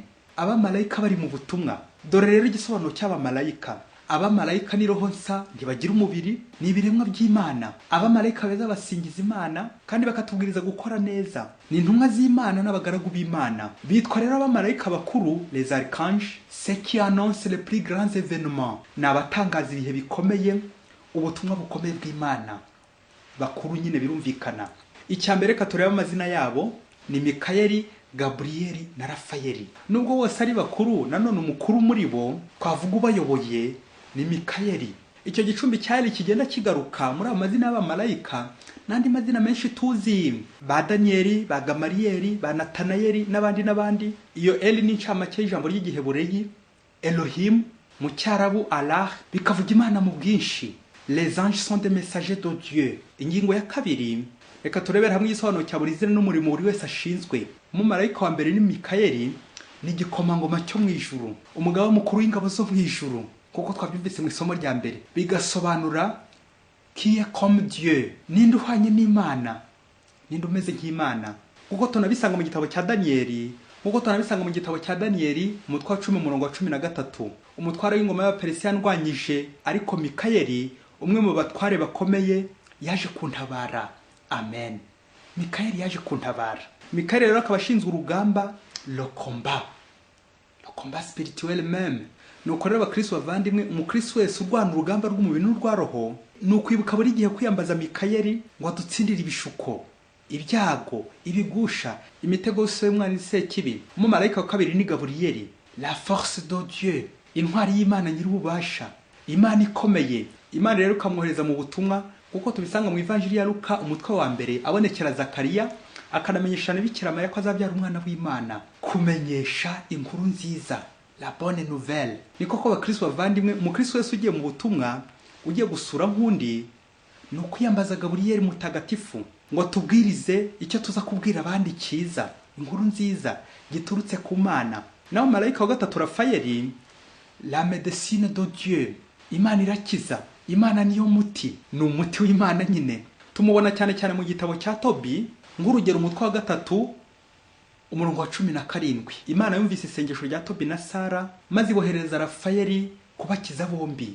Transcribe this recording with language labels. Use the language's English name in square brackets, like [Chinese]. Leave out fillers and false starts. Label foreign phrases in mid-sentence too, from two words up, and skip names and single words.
[Kinyarwanda] Abamarayika bari mu butumwa. Dore rero igisobanuro cy'abamarayika. Abamarayika ni roho nsa, ntibagira umubiri, ni ibiremwa by'Imana. Abamarayika beza basingiza Imana kandi bakatubwiriza gukora neza, ni intumwa z'Imana n'abagaragu b'Imana. Bitwa rero abamarayika bakuru, [French] les archanges, ceux qui annoncent les plus grands événements. [Kinyarwanda] Ni abatangaza ibihe bikomeye, ubutumwa bukomeye bw'Imana. Bakuru nyine birumvikana. Icyambere ka tureba amazina yabo ni Mikayeli, Gabrieli na Rafayeli. Nubwo bose ari bakuru, nanone umukuru muri bo twavuga ubayoboye ni Mikayeli. Icyo gicumbi cyari kigenda kigaruka muri amazina y'abamarayika n'andi mazina menshi tuzi, ba Danieli, ba Gamariyeli, ba Natanayeli n'abandi. Iyo Eli ni incamake y'ijambo ry'Igihebureyi, Elohim mu Cyarabu Allah, bikavuga Imana mu bwinshi. [French] Les anges sont des messagers de Dieu. [Kinyarwanda] Ingingo ya kabiri, reka turebera hamwe igisobanuro cya buri zina n'umurimo buri wese ashinzwe. Umumarayika wa mbere ni Mikayeli, ni igikomangoma cyo mu ijuru, umugaba mukuru w'ingabo zo mu ijuru, kuko twabyumvise mu isomo rya mbere. [French] Bigasobanura qui est comme Dieu, [Kinyarwanda] ninde uhwanye n'Imana, ninde umeze nk'Imana, kuko tunabisanga mu gitabo cya Danieli. Kuko tunabisanga mu gitabo cya Danieli umutwe wa 10 umurongo wa 13. Umutware w'ingoma y'Abaperesiya ndwanyije, ariko Mikayeli umwe mu batware bakomeye yaje kuntabara. Amen. Mikayeli yaje kuntabara. Mikayeli rero akaba ashinzwe urugamba, [French] le combat spirituel même. [Kinyarwanda] Nuko rero abakristo bavandimwe, umukristo wese urwana urugamba rw'umubiri n'urwa roho, nukwibuka buri gihe kwiyambaza Mikayeli ngo adutsindire ibishuko, ibyago, ibigusha, imitego yose y'umwana Sekibi. Umumarayika wa kabiri ni Gaburiyeli, [French] la force de Dieu, [Kinyarwanda] intwari y'Imana nyir'ububasha, Imana ikomeye. Imana rero ikamwohereza mu butumwa, kuko tubisanga mu ivanjiri ya Luka umutwe wa mbere, abonekera Zakariya akanamenyesha Bikira Mariya ko azabyara umwana w'Imana. Kumenyesha inkuru nziza, [French] la bonne nouvelle. [Kinyarwanda] Niko ko abakristo bavandimwe, umukristo wese ugiye mu butumwa, ugiye gusura nk'undi, ni ukwiyambaza Gaburiyeli mutagatifu ngo tubwirize icyo tuza kubwira abandi cyiza, inkuru nziza giturutse ku Mana. Naho marayika wa gatatu Rafayeli, [French] la médecine de Dieu, [Kinyarwanda] Imana irakiza, Imana niyo muti, ni umuti w'Imana nyine. tumubona cyane cyane mu gitabo cya Tobi, nk'urugero umutwe wa 3 umurongo wa 17. Imana yumvise isengesho rya Tobi na Sara maze ibohereza Rafayeli kubakiza bombi.